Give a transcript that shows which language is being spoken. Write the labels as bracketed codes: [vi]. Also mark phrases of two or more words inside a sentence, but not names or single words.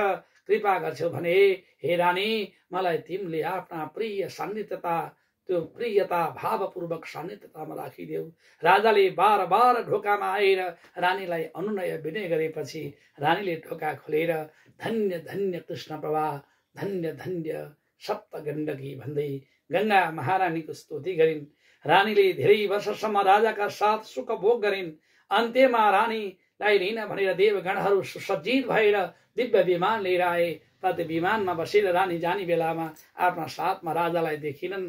[ne] कृपा गर्छौ भने हे रानी, मलाई तिमीले आफ्ना प्रिय सान्निध्यता, त्यो प्रियता भावपूर्वक सान्निध्यतामा राखिदेऊ। राजाले बार बार ढोकामा आएर रानीलाई अनुनय विनय गरेपछि रानीले ढोका खोलेर धन्य धन्य कृष्ण प्रभा, धन्य धन्य सप्त गण्डकी भन्दै गंगा महारानीको स्तुति गरिन्। रानीले धेरै वर्षसम्म राजाका साथ सुख भोग गरिन्। अन्त्यमा रानीलाई लिन भनेर देवगणहरू सुसज्जित भएर दिव्य विमान लिएर आए। तत् विमानमा बसेर रानी जाने बेलामा आफ्ना साथमा राजालाई देखिनन्।